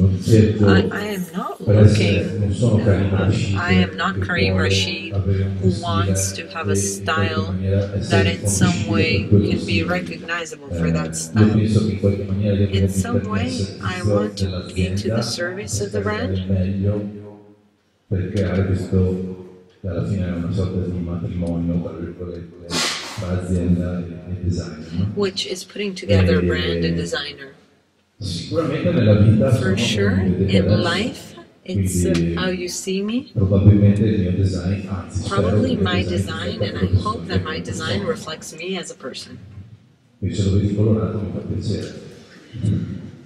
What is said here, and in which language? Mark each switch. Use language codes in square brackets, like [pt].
[en] I am not looking, I am not Karim Rashid who wants to have a style that in some way can be recognizable for that style. In some way, I want to be to the service of the brand. [it] Per creare questo, che alla fine è una sorta di matrimonio tra virgolette tra azienda e designer, no? [en] Which is putting together a brand and designer. [it] Sicuramente nella vita [en] for sure, in life, it's how you see me. [it] Probabilmente il mio design, anzi, [en] probably my design, and I hope that my design reflects me as a person. [it] Se lo vedi colorato mi fa piacere.